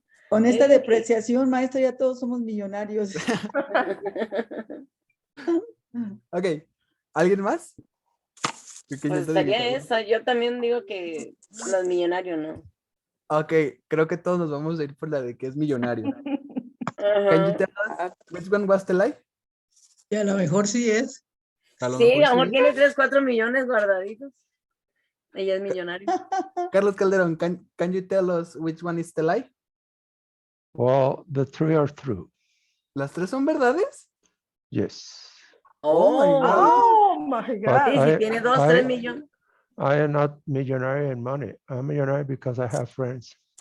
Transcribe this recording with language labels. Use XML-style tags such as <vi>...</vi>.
<es>Con esta depreciación, maestra, ya todos somos millonarios. Ok. ¿Alguien más? Pues estaría esa. Yo también digo que los millonarios, ¿no? Ok, creo que todos nos vamos a ir por la de que es millonario. Ajá.</es> <en>Can you tell us which one was the lie?</en> <es>Y a lo mejor sí es. Sí, a lo mejor tiene 3, 4 millones guardaditos. Ella es millonaria.</es> <en>Carlos Calderón, can you tell us which one is the lie? Well, the 3 are true.</en> <es>¿Las 3 son verdades?</es> <en>Yes. Oh my</en> <es>Sí,</es> <en>God.</en> <es>si tiene 2, 3 millones.</es> <en>I am not millionaire in money. I'm millionaire because I have friends.</en>